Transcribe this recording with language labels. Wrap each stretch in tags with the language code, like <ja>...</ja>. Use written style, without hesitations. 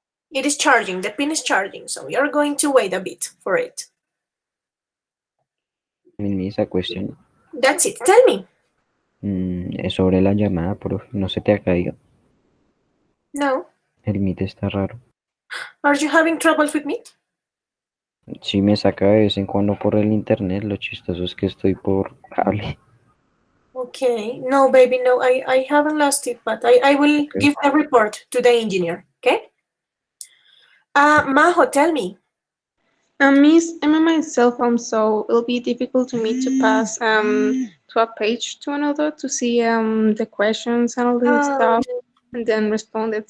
<en>It is charging, the pin is charging, so we are going to wait a bit for it. Miss, a question. That's it, tell me.</en> <es>Es sobre la llamada, profe. ¿No se te ha caído? No. El Meet está raro.</es> <en>Are you having troubles with me?</en> <es>Sí me saca de vez en cuando por el internet. Lo chistoso es que estoy por cable.</es> <en>Okay, no, baby, no, I haven't lost it, but I will give a report to the engineer, okay? Majo, tell me. Miss, I'm on my cell phone, so it'll be difficult to me to pass to a page to another to see the questions and all this stuff and then respond it.</en>